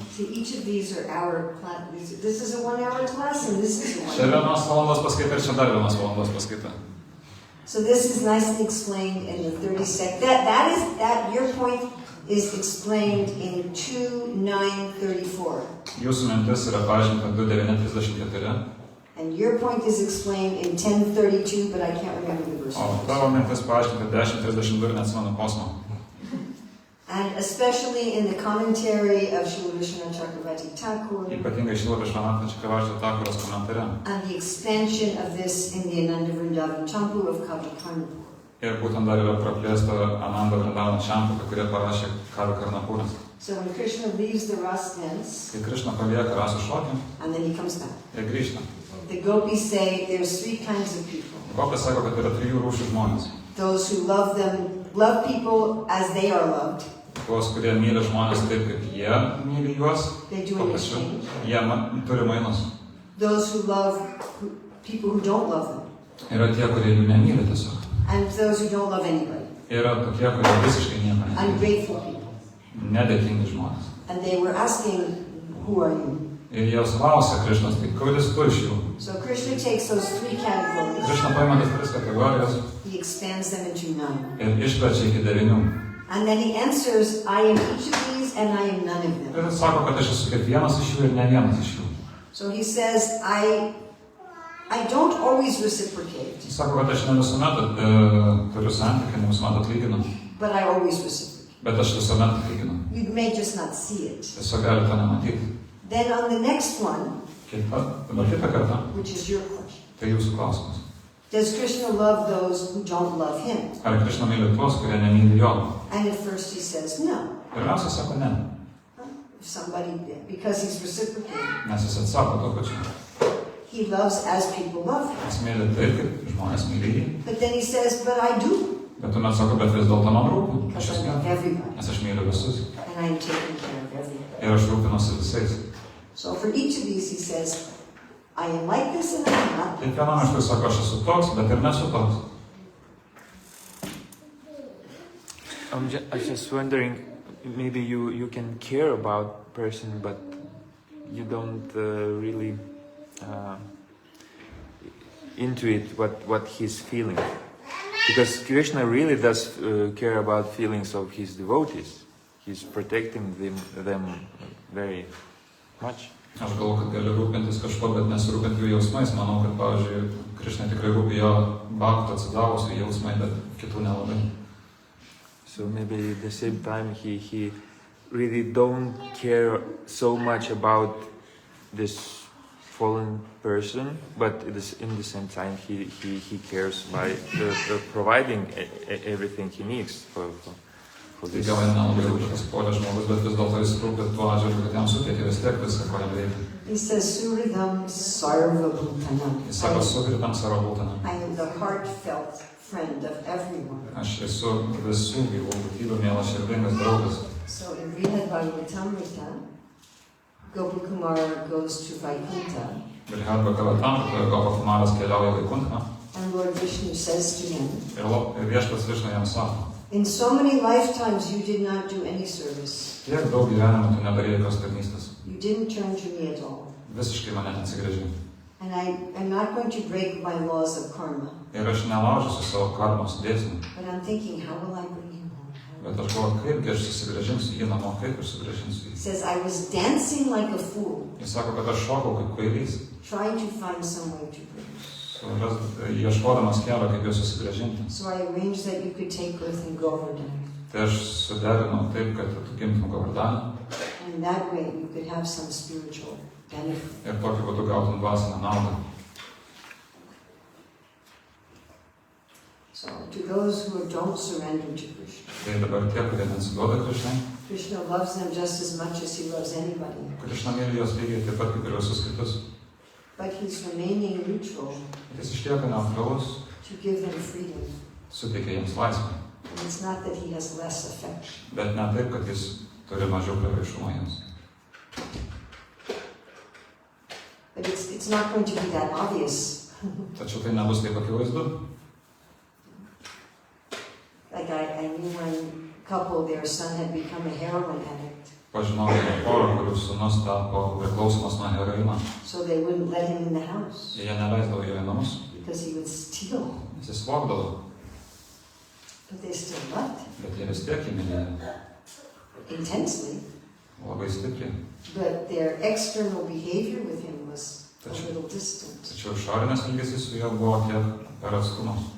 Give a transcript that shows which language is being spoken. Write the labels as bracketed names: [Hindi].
[English] See, each of these are our class. This is a 1 hour class and this is a 1 [Lithuanian] Čia [English] hour. [Lithuanian] vienos valandos paskaita ir čia dar vienos valandos paskaita. [English] So this is nicely explained in the 30 seconds. Your point is explained in 2:9:34. [Lithuanian] Jūsų mintis yra paaiškinta 2:9:34. [English] And your point is explained in 10:32, but I can't remember the verse. [Lithuanian] O tavo mintis paaiškinta 10:32 ir neatsimenu posmo. [English] And especially in the commentary of Srila Vishwanath Chakravarti Thakur, [Lithuanian] Ypatingai Šrila Vishwanath Chakravarti Thakuros komentare. [English] and the expansion of this in the Ananda Vrindavan Champu of Kavikarnapur. [Lithuanian] Ir būtent dar yra praplėsta Ananda Vrindavana Champu, kurie parašė Kavikarnapūras. [English] So when Krishna leaves the Ras dance, [Lithuanian] Kai Krishna palieka rasų šokį, [English] and then he comes back, [Lithuanian] jie grįžta. [English] the gopis say there's 3 kinds of people. [Lithuanian] Gopas sako, kad yra 3 rūšių žmonės. [English] Those who love people as they are loved. [Lithuanian] Tuos, kurie myli žmonės taip, kaip jie myli juos, [English] They do [Lithuanian] tuo [English] an [Lithuanian] pačiu [English] exchange. [Lithuanian] jie turi mainus. [English] Those who love people who don't love them. [Lithuanian] Yra tie, kurie jų nemyli tiesiog. [English] And those who don't love anybody. [Lithuanian] Yra tokie, kurie visiškai nieko nemyli. [English] Ungrateful people. [Lithuanian] Nedėkingi žmonės. [English] And they were asking, who are you? [Lithuanian] Ir jie klausia Krišnos, tai kuris tu iš jų? [English] So Krishna takes those 3 categories. [Lithuanian] Krišna paima tas 3 kategorijas [English] He expands them into 9. [Lithuanian] ir išplečia iki 9. [English] And then he answers, I am each of these and I am none of them. [Lithuanian] Ir sako, kad aš esu kiekvienas iš jų ir ne vienas iš jų. [English] So he says, I don't always reciprocate, [Lithuanian] Jis sako, kad aš ne visuomet turiu santykį, ne visuomet atlyginu, [English] but I always reciprocate. [Lithuanian] bet aš visuomet atlyginu. [English] You may just not see it. [Lithuanian] Tiesiog gali to nematyti. [English] Then on the next one, [Lithuanian] Dabar kitą kartą, [English] which is your question, [Lithuanian] tai jūsų klausimas. [English] does Krishna love those who don't love him? [Lithuanian] Ar Krišna myli tuos, kurie nemyli jo? [English] And at first he says no. [Lithuanian] Pirmiausia, sako ne, [English] If somebody, because he's reciprocating. [Lithuanian] nes jis atsako to pačiu. [English] He loves as people love him. [Lithuanian] Jis myli taip, kaip žmonės myli jį. [English] But then he says, but I do, [Lithuanian] Bet tuomet sako, bet vis dėlto man rūpi. Aš [English] because [Lithuanian] jas [English] I love [Lithuanian] myliu, [English] everybody. [Lithuanian] nes aš myliu visus. [English] And I am taking care of everybody. [Lithuanian] Ir aš rūpinuosi visais. [English] So for each of these he says, I am like this and I am not. [Lithuanian] Kiekvienam iš tų sako, aš esu toks, bet ir nesu toks. [English] I'm just wondering, maybe you can care about person, but you don't really intuit what he's feeling. Because Krishna really does care about feelings of his devotees. He's protecting them very much. [Lithuanian] Aš galvoju, kad gali rūpintis kažko, bet nesirūpinti jų jausmais. Manau, kad, pavyzdžiui, Krišnai tikrai rūpi jo bhaktų atsidavusių jausmai, bet kitų nelabai. [English] So maybe at the same time he really don't care so much about this fallen person, but in the same time he cares by providing everything he needs for [Lithuanian] Tai [English] this. [Lithuanian] gal nelabai kažkas puolė žmogus, bet vis dėlto jis rūpi tuo atžvilgiu, kad jam suteikia vis tiek viską, ko jam reikia. [English] He says, [Sanskrit] Suridam Sarva Bhutanam. [Lithuanian] Jis sako, sukritam savo būtiną. [English] I am the heartfelt friend of everyone. [Lithuanian] Aš esu visų gyvų būtybių mielas širdingas draugas. [English] So in Brihad Bhagavatamrita, Gopakumar goes to Vaikuntha, [Lithuanian] Brihad Bhagavatamritoje Gopakumaras keliauja Vaikuntą [English] and Lord Vishnu says to him, [Lithuanian] ir viešpats Višnu jam sako, [English] in so many lifetimes you did not do any service. [Lithuanian] tiek daug gyvenimų tu nedarėjai jokios tarnystės. [English] You didn't turn to me at all. [Lithuanian] Visiškai mane neatsigręžė. [English] And I am not going to break my laws of karma. [Lithuanian] Ir aš nelaužysiu savo karmos dėsnių. [English] But I'm thinking, how will I bring him home? [Lithuanian] Bet aš galvoju, kaipgi aš susigrąžinsiu jį namo, kaip aš sugrąžinsiu [English] He [Lithuanian] jį. [English] says, I was dancing like a fool, [Lithuanian] Jis sako, kad aš šokau kaip kvailys, [English] trying to find some way to bring him. [Lithuanian] ieškodamas kelio, kaip juos susigrąžinti. [English] So I arranged that you could take birth in Govardhan. [Lithuanian] Tai aš suderinau taip, kad tu gimtum Govardhane [English] And that way you could have some spiritual benefit. [Lithuanian] ir tokiu būdu gautum dvasinę naudą. [English] So to those who don't surrender to Krishna, [Lithuanian] Tai dabar tie, kurie nesiduoda Krišnai, [English] Krishna loves them just as much as he loves anybody. [Lithuanian] Krišna myli juos lygiai taip pat kaip ir visus kitus. [English] But he's remaining neutral [Lithuanian] Jis išlieka neutralus, [English] to give them freedom. [Lithuanian] suteikia jiems laisvę. [English] And it's not that he has less affection. [Lithuanian] Bet ne taip, kad jis turi mažiau prieraišumo jiems. [English] But it's not going to be that obvious. [Lithuanian] Tačiau tai nebus taip akivaizdu. [English] Like I knew one couple, their son had become a heroin addict. [Lithuanian] Pažinau vieną porą, kurių sūnus tapo priklausomas nuo heroino. [English] So they wouldn't let him in the house [Lithuanian] Jie neleisdavo jo į namus, [English] because he would steal. [Lithuanian] nes jis vogdavo, [English] But they still loved him [Lithuanian] bet jie vis tiek jį mylėjo [English] intensely. [Lithuanian] labai stipriai. [English] But their external behavior with him was a little distant. [Lithuanian] Tačiau išorinės elgesys su juo buvo kiek per atstumą.